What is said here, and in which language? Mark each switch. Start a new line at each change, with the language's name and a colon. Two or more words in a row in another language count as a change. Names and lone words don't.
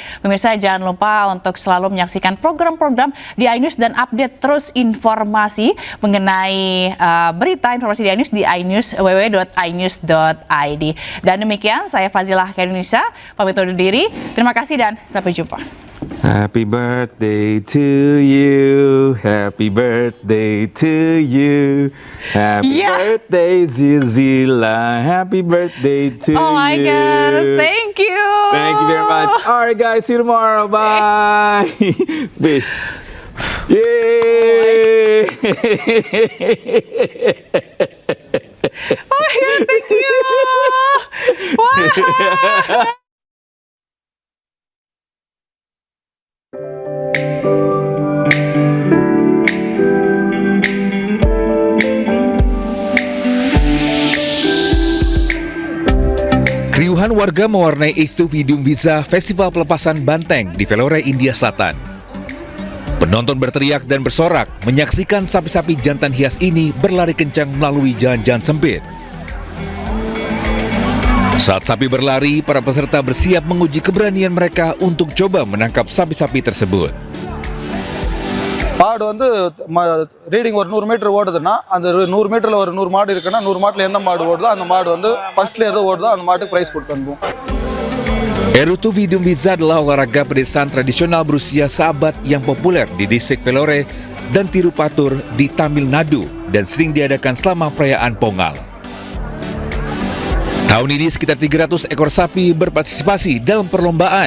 Indonesian: Pemirsa jangan lupa untuk selalu menyaksikan program-program di iNews dan update terus informasi mengenai berita informasi di iNews di iNews www.inews.id. Dan demikian saya Fazilah Indonesia pamit undur diri. Terima kasih dan sampai jumpa.
English: Happy birthday to you, happy birthday to you, happy birthday Zilzila, happy birthday to you. Oh my God, thank you. Thank you very much. All right guys, see you tomorrow, bye. Bish. Yay. Oh my God, thank you. Wow.
Indonesian: Keriuhan warga mewarnai Eighth Vidium Visa Festival Pelepasan Banteng di Vellore, India Selatan. Penonton berteriak dan bersorak menyaksikan sapi-sapi jantan hias ini berlari kencang melalui jalan-jalan sempit. Saat sapi berlari, para peserta bersiap menguji keberanian mereka untuk coba menangkap sapi-sapi tersebut.
Tamil: மாடு வந்து ரீடிங் ஒரு 100 மீட்டர் ஓடுதுன்னா அந்த 100 மீட்டரில் ஒரு 100 மாடு இருக்குன்னா 100 மாட்டில் எந்த மாடு ஓடுதோ அந்த மாடு வந்து ஃபர்ஸ்ட்ல எது ஓடுதோ அந்த மாட்டுக்கு ப்ரைஸ் கொடுத்து அனுப்புவோம்.
Indonesian: Erutu Vidum Viza adalah olahraga pedesaan tradisional berusia seabad yang populer di distrik Vellore dan Tirupatur di Tamil Nadu dan sering diadakan selama perayaan Pongal. Tahun ini sekitar 300 ekor sapi berpartisipasi dalam perlombaan.